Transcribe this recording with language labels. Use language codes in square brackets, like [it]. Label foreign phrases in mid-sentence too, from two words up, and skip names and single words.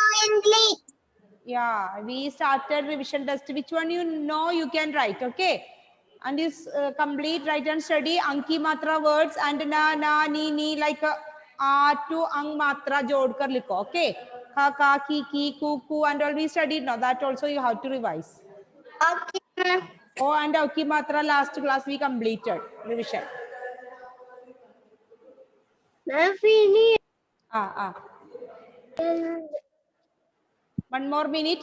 [en] Yeah, we started revision test. Which one you know you can write, okay? And this complete write and study Anki Matra words and na, ni, like a to [hi] अंग मात्रा जोड़ कर लिखो, [en] okay? [hi] Kha, ka, ki, ku, [en] and all we studied now. That also you have to revise. Okay. Oh, and Anki Matra last class we completed revision. Finish. Ah. 1 more minute.